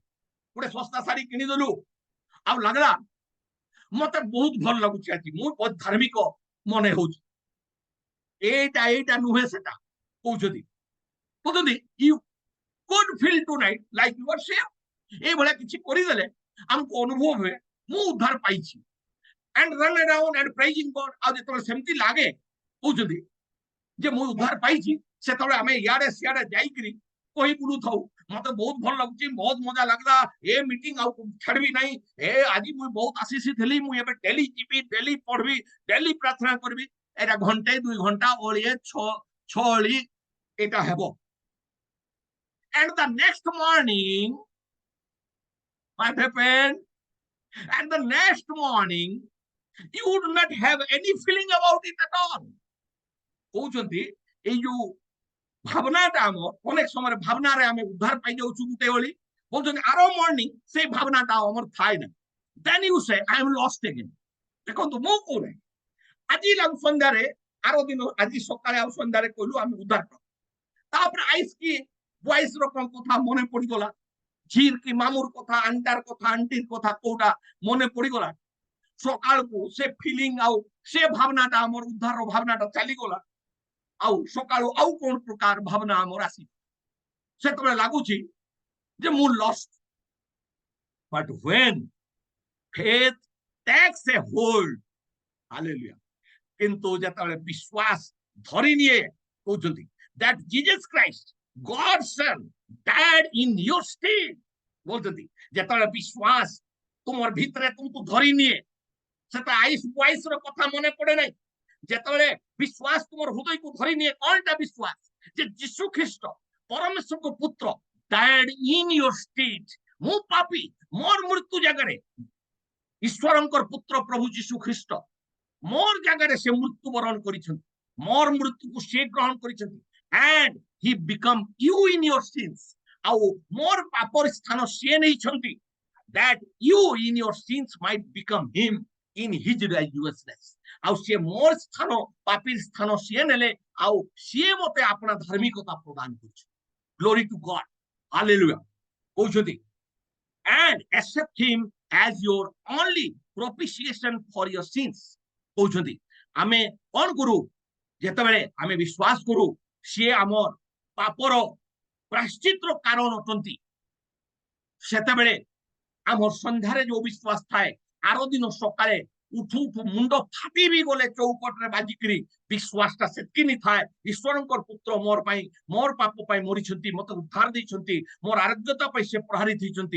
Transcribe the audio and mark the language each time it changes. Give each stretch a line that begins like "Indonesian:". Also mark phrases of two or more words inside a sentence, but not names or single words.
Odia: ଗୋଟେ ଶସ୍ତା ଶାଢୀ କିଣିଦେଲୁ, ଆଉ ଲାଗିଲା ମତେ ବହୁତ ଭଲ ଲାଗୁଛି, ଆଜି ମୁଁ ବହୁତ ଧାର୍ମିକ ମନେ ହଉଛି। ଏଇଟା ନୁହେଁ ସେଟା କହୁଛନ୍ତି।
English: କହୁଛନ୍ତି you could feel tonight like you are saved.
Odia: ଏଇଭଳିଆ କିଛି କରିଦେଲେ ଆମକୁ ଅନୁଭବ ହୁଏ ମୁଁ ଉଦ୍ଧାର ପାଇଛି।
English: and run around and praising God।
Odia: ଆଉ ଯେତେବେଳେ ସେମିତି ଲାଗେ କହୁଛନ୍ତି ଯେ ମୁଁ ଉଦ୍ଧାର ପାଇଛି, ସେତେବେଳେ ଆମେ ଇଆଡେ ସିଆଡେ ଯାଇକିରି କହି ବୁଲୁଥାଉ ମତେ ବହୁତ ଭଲ ଲାଗୁଛି, ବହୁତ ମଜା ଲାଗିଲା, ଏ ମିଟିଂ ଆଉ ଛାଡିବି ନାହିଁ, ଏ ଆଜି ମୁଁ ବହୁତ ଆଶିଷ ଥିଲି, ମୁଁ ଏବେ ଡେଲି ଯିବି, ଡେଲି ପଢିବି, ଡେଲି ପ୍ରାର୍ଥନା କରିବି। ଏଇଟା ଘଣ୍ଟେ 2 ଘଣ୍ଟା ଓଳିଏ ଛଅଳି ଏଇଟା ହେବ।
English: and the next morning what happened, and the next morning you would not have any feeling about it at all।
Odia: କହୁଛନ୍ତି ଏଇ ଯୋଉ ଭାବନାଟା ଆମର ଅନେକ ସମୟରେ ଭାବନାରେ ଆମେ ଉଦ୍ଧାର ପାଇଯାଉଛୁ ଗୋଟେ ଓଳି, କହୁଛନ୍ତି ଆର ମର୍ଣ୍ଣିଂ ସେଇ ଭାବନାଟା ଆମର ଥାଏ ନା।
English: then you say I am lost again।
Odia: ଦେଖନ୍ତୁ ମୁଁ କହୁନି ଆଜି ସନ୍ଧ୍ୟାରେ, ଆର ଦିନ ଆଜି ସକାଳେ ଆଉ ସନ୍ଧ୍ୟାରେ କହିଲୁ ଆମେ ଉଦ୍ଧାର ପାଉ, ତାପରେ ଆଇସ୍ କି ବୟସ ର କଣ କଥା ମନେ ପଡିଗଲା, ଝିର କି ମାମୁର କଥା, ଆଣ୍ଟାର କଥା, ଆଣ୍ଟିର କଥା କୋଉଟା ମନେ ପଡିଗଲା, ସକାଳକୁ ସେ ଫିଲିଂ ଆଉ ସେ ଭାବନାଟା ଆମର ଉଦ୍ଧାର ଭାବନାଟା ଚାଲିଗଲା, ଆଉ ସକାଳୁ ଆଉ କଣ ପ୍ରକାର ଭାବନା ଆମର ଆସି, ସେତେବେଳେ ଲାଗୁଛି ଯେ ମୁଁ ଲଷ୍ଟ।
English: but when faith takes a hold, hallelujah,
Odia: କିନ୍ତୁ ଯେତେବେଳେ ବିଶ୍ୱାସ ଧରି ନିଏ, କହୁଛନ୍ତି
English: that Jesus Christ God's son died in your stead।
Odia: କହୁଛନ୍ତି ଯେତେବେଳେ ବିଶ୍ୱାସ ତୁମର ଭିତରେ ତୁମକୁ ଧରି ନିଏ, ସେଟା ଆଇସ୍ ବୟସ ର କଥା ମନେ ପଡେ ନାହିଁ। ଯେତେବେଳେ ବିଶ୍ୱାସ ତୁମର ହୃଦୟକୁ ଧରି ନିଏ, କଣଟା ବିଶ୍ୱାସ, ଯେ ଯୀଶୁ ଖ୍ରୀଷ୍ଟ ପରମେଶ୍ୱରଙ୍କ ପୁତ୍ର
English: died in your stead।
Odia: ମୁଁ ପାପୀ, ମୋର ମୃତ୍ୟୁ ଜାଗାରେ ଈଶ୍ୱରଙ୍କର ପୁତ୍ର ପ୍ରଭୁ ଯୀଶୁ ଖ୍ରୀଷ୍ଟ ମୋର ଜାଗାରେ ସେ ମୃତ୍ୟୁବରଣ କରିଛନ୍ତି, ମୋର ମୃତ୍ୟୁକୁ ସେ ଗ୍ରହଣ କରିଛନ୍ତି।
English: and he become you in your sins।
Odia: ଆଉ ମୋର ପାପର ସ୍ଥାନ ସିଏ ନେଇଛନ୍ତି,
English: that you in your sins might become him in his righteousness।
Odia: ଆଉ ସିଏ ମୋର ସ୍ଥାନ, ପାପୀର ସ୍ଥାନ ସିଏ ନେଲେ, ଆଉ ସିଏ ମତେ ଆପଣା ଧାର୍ମିକତା ପ୍ରଦାନ କରୁଛି।
English: glory to God, hallelujah। କହୁଛନ୍ତି and accept him as your only propitiation for your sins।
Odia: କହୁଛନ୍ତି ଆମେ କଣ କରୁ, ଯେତେବେଳେ ଆମେ ବିଶ୍ୱାସ କରୁ ସିଏ ଆମର ପାପର ପ୍ରାୟଶ୍ଚିତ୍ତର କାରଣ ଅଟନ୍ତି, ସେତେବେଳେ ଆମର ସନ୍ଧ୍ୟାରେ ଯୋଉ ବିଶ୍ୱାସ ଥାଏ, ଆର ଦିନ ସକାଳେ ଉଠୁ ଉଠୁ ମୁଣ୍ଡ ଫାଟି ବି ଗଲେ ଚୌକଟରେ ବାଜିକିରି ବିଶ୍ୱାସଟା ସେତିକି ନି ଥାଏ, ଈଶ୍ୱରଙ୍କର ପୁତ୍ର ମୋର ପାଇଁ, ମୋର ପାପ ପାଇଁ ମରିଛନ୍ତି, ମତେ ଉଦ୍ଧାର ଦେଇଛନ୍ତି, ମୋର ଆରୋଗ୍ୟତା ପାଇଁ ସେ ପ୍ରହାରିତ ହେଇଛନ୍ତି।